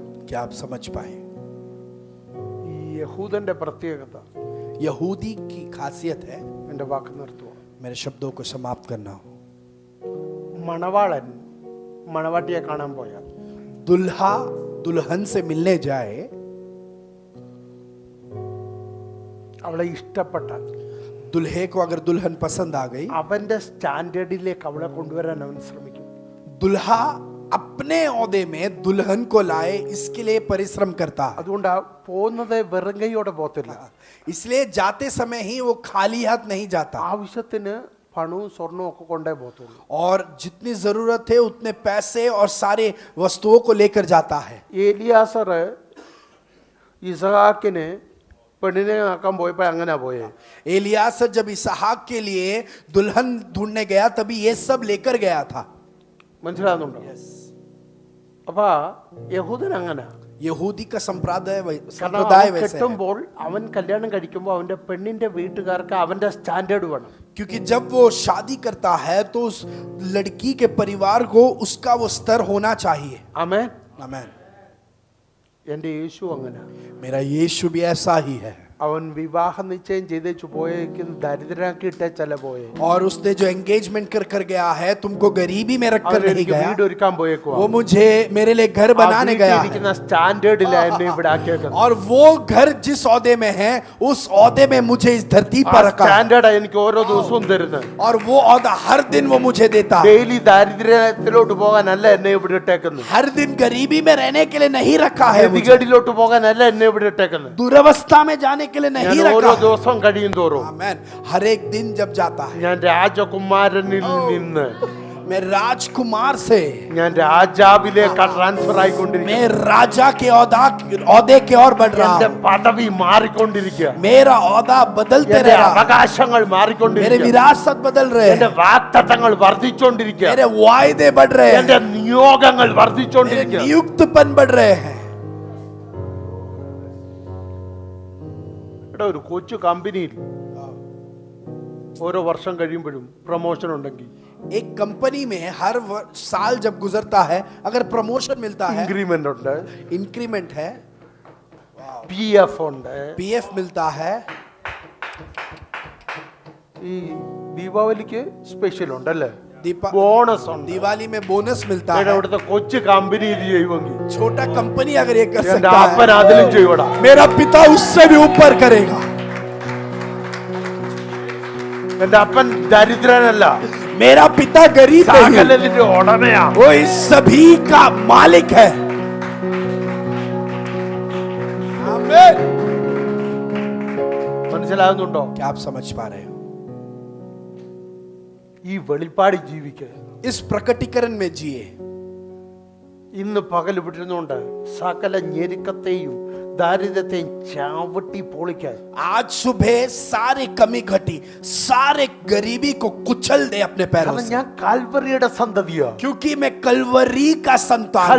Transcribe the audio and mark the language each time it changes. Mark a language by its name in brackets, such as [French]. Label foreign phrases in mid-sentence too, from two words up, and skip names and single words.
[Hindi] क्या आप समझ पाए? [Malayalam] ഈ യഹൂദന്റെ പ്രത്യേകത [Hindi] यहूदी की खासियत है. [Malayalam] എന്റെ വാക്ക് നിർത്തുക. [Hindi] मेरे शब्दों को समाप्त करना हो. [Malayalam] മണവാളൻ മണവാട്ടിയെ കാണാൻ പോയാൽ [Hindi] दुल्हा दुल्हन से मिलने जाए, [Malayalam] അവളെ ഇഷ്ടപ്പെട്ടാൽ [Hindi] दुल्हे को अगर दुल्हन पसंद आ गई, [Malayalam] അവന്റെ സ്റ്റാൻഡേർഡിലേക്ക് അവളെ കൊണ്ടുവരാൻ അവൻ ശ്രമിക്കും. [Hindi] दुल्हा अपने औदे में दुल्हन को लाए इसके लिए परिश्रम करता है. [Malayalam] അതുകൊണ്ട് പോകുന്നത് വെറും കൈയോടെ പോകത്തില്ല. [Hindi] इसलिए जाते समय ही वो खाली हाथ नहीं जाता [Malayalam] ആവശ്യത്തിന് പണവും സ്വർണവും ഒക്കെ കൊണ്ടേ പോകത്തുള്ളൂ. [Hindi] और जितनी जरूरत है उतने पैसे और सारे वस्तुओं को लेकर जाता है. [Malayalam] ഏലിയാസർ ഇസഹാക്കിന് പെണ്ണിനെ ആക്കാൻ പോയപ്പോ അങ്ങനെ പോയേ. [Hindi] एलियासर जब इसहाक के लिए दुल्हन ढूंढने गया तभी ये सब लेकर गया था. [Malayalam] മനസ്സിലാകുന്നുണ്ടോ? അപ്പൊ യഹൂദൻ അങ്ങനെ. [Hindi] यहूदी का संप्रदाय [Malayalam] കാരണം [Hindi] वैसे है. [Malayalam] കെട്ടുമ്പോൾ അവൻ കല്യാണം കഴിക്കുമ്പോൾ അവന്റെ പെണ്ണിന്റെ വീട്ടുകാർക്ക് അവന്റെ സ്റ്റാൻഡേർഡ് വേണം. [Hindi] क्योंकि जब वो शादी करता है तो उस लड़की के परिवार को उसका वो स्तर होना चाहिए. [Malayalam] ആമേൻ. [Hindi] आमीन. [Malayalam] എന്റെ യേശു അങ്ങനെ. [Hindi] मेरा यीशु भी ऐसा ही है. [Malayalam] അവൻ വിവാഹ നിശ്ചയം ചെയ്തേച്ചു പോയേക്കും ദരിദ്രനാക്കി ഇട്ടേച്ചല്ല പോയെ. [Hindi] और उसने जो एंगेजमेंट कर गया है तुमको गरीबी में रख कर नहीं गया. [Malayalam] വീട് ഒരുക്കാൻ പോയേക്കുവാ. [Hindi] वो मुझे मेरे लिए घर बनाने गया है. [Malayalam] സ്റ്റാൻഡേർഡിലാ എന്നെ ഇവിടെ ആക്കിയേക്കുന്നത്. [Hindi] और वो घर जिस औदे में है उस औदे में मुझे इस धरती पर रखा है. [Malayalam] സ്റ്റാൻഡേർഡാ എനിക്ക് ഓരോ ദിവസവും തരുന്നത്. [Hindi] और वो औदा हर दिन वो मुझे देता है. [Malayalam] ഡെയിലി ദാരിദ്ര്യത്തിലോട്ട് പോകാനല്ല എന്നെ ഇവിടെ ഇട്ടേക്കുന്നത്. [Hindi] हर दिन गरीबी में रहने के लिए नहीं रखा है. मुझे [Malayalam] ഗതികേടിലോട്ട് പോകാനല്ല എന്നെ ഇവിടെ ഇട്ടേക്കുന്നത്. [Hindi] दुरवस्था में जाने के लिए नहीं [Malayalam] ഞാൻ ഓരോ [Hindi] रखा है. [Malayalam] ദിവസം കഴിയും തോറും [Hindi] आमीन. हर एक दिन जब जाता है [Malayalam] ഞാൻ രാജകുമാരനിൽ നിന്ന് [Hindi] मैं राजकुमार से [Malayalam] ഞാൻ രാജാവിലേക്ക് ട്രാൻസ്ഫർ ആയിക്കൊണ്ടിരിക്കുക. [Hindi] मैं राजा के औदे के और बढ़ रहा [Malayalam] എന്റെ [Hindi] हूं. [Malayalam] പദവി മാറിക്കൊണ്ടിരിക്കുക. [Hindi] मेरा औदा बदलते [Malayalam] എന്റെ [Hindi] रह रहा है. [Malayalam] അവകാശങ്ങൾ [Hindi] मेरे [Malayalam] മാറിക്കൊണ്ടിരിക്കുക. [Hindi] विरासत बदल रहे [Malayalam] എന്റെ [Hindi] हैं. [Malayalam] വാഗ്ദത്തങ്ങൾ വർദ്ധിച്ചുകൊണ്ടിരിക്കുക. [Hindi] मेरे वायदे बढ़ रहे हैं. [Malayalam] എന്റെ നിയോഗങ്ങൾ [Hindi] मेरे [Malayalam] വർദ്ധിച്ചുകൊണ്ടിരിക്കുക. [Hindi] नियुक्तपन बढ़ रहे हैं. [Malayalam] ഒരു കൊച്ചു കമ്പനിയിൽ ഓരോ വർഷം കഴിയുമ്പോഴും പ്രൊമോഷൻ ഉണ്ടെങ്കിൽ [Hindi] एक कंपनी में हर साल जब गुजरता है अगर प्रमोशन मिलता है, [Malayalam] ഇൻക്രിമെന്റ് ഉണ്ട്, [Hindi] इंक्रीमेंट है, [Malayalam] PF ഉണ്ട്. [Hindi] पीएफ मिलता है. [Malayalam] ഈ ദീപാവലിക്ക് സ്പെഷ്യൽ ഉണ്ടല്ലേ, [Hindi] दीपा [Malayalam] ബോണസ് ഉണ്ട്. [Hindi] दिवाली में बोनस मिलता [Malayalam] ഇവിടെ [Hindi] है. [Malayalam] ഇവിടുത്തെ കൊച്ചു കമ്പനി ഇത് ചെയ്യുമെങ്കിൽ [Hindi] छोटा कंपनी अगर ये कर [Malayalam] എന്റെ [Hindi] सकता [Malayalam] അപ്പൻ [Hindi] है [Malayalam] അതിലും ചെയ്യടാ. [Hindi] मेरा पिता उससे भी ऊपर करेगा. [Malayalam] എന്റെ അപ്പൻ ദരിദ്രനല്ല, [Hindi] मेरा पिता गरीब नहीं, [Malayalam] സകലത്തിന്റെ ഉടമയാ. [Hindi] वो इस सभी का मालिक है। आमीन। [Malayalam] മനസ്സിലാകുന്നുണ്ടോ? [Hindi] क्या आप समझ पा रहे हो? [Malayalam] ഈ വെളിപ്പാട് ജീവിക്കുക. [Hindi] इस प्रकटीकरण में जिए। [Malayalam] ഇന്ന് പകൽ വിട്ടിരുന്നുകൊണ്ട് സകല ഞെരുക്കത്തെയും ദാരിദ്ര്യത്തെയും ചാവട്ടി പൊളിക്കാൻ [Hindi] आज सुबह सारे कमी घटी, सारे गरीबी को कुचल दे अपने पैरों [Malayalam] കാരണം [Hindi] से, [Malayalam] ഞാൻ കാൽവറിയുടെ സന്തതിയാ. [Hindi] क्योंकि मैं कलवरी का संतान हूं।